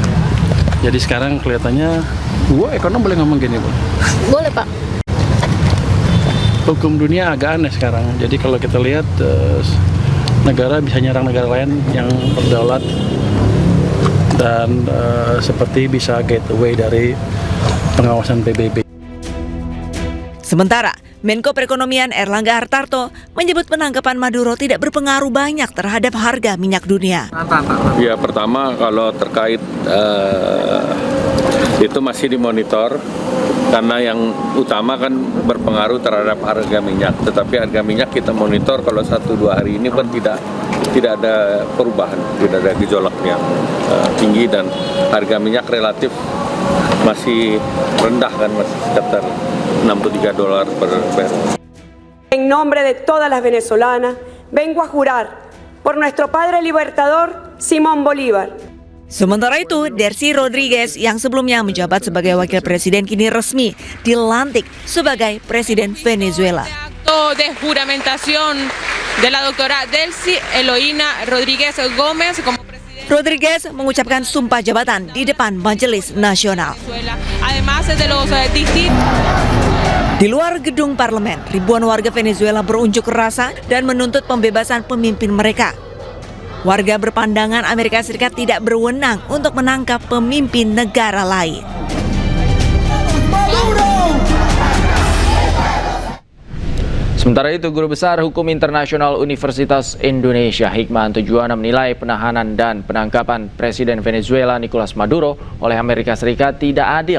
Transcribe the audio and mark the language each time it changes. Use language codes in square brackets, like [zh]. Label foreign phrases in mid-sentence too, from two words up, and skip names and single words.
[id] Jadi sekarang kelihatannya, ekonom boleh ngomong gini, Bu? Boleh, Pak. Hukum dunia agak aneh sekarang. Jadi kalau kita lihat negara bisa nyerang negara lain yang berdaulat dan seperti bisa [en] get away [id] dari pengawasan PBB. Sementara Menko Perekonomian Erlangga Hartarto menyebut penangkapan Maduro tidak berpengaruh banyak terhadap harga minyak dunia. Ya, pertama kalau terkait itu masih dimonitor karena yang utama kan berpengaruh terhadap harga minyak. Tetapi harga minyak kita monitor kalau 1-2 hari ini pun tidak ada perubahan, tidak ada gejolak yang tinggi dan harga minyak relatif masih rendah kan, masih sekitar $63 per barrel. [es] En nombre de todas las venezolanas, vengo a jurar por nuestro padre libertador Simón Bolívar. [id] Sementara itu, Delcy Rodriguez yang sebelumnya menjabat sebagai wakil presiden kini resmi dilantik sebagai presiden Venezuela. [es] Acto de juramentación de la doctora Delcy Eloína Rodríguez Gómez como presidente. [id] Rodriguez mengucapkan sumpah jabatan di depan Majelis Nasional. [es] Además de los [id] Di luar gedung parlemen, ribuan warga Venezuela berunjuk rasa dan menuntut pembebasan pemimpin mereka. Warga berpandangan Amerika Serikat tidak berwenang untuk menangkap pemimpin negara lain. Sementara itu, Guru Besar Hukum Internasional Universitas Indonesia Hikmahanto Juwana menilai penahanan dan penangkapan Presiden Venezuela Nicolas Maduro oleh Amerika Serikat tidak adil.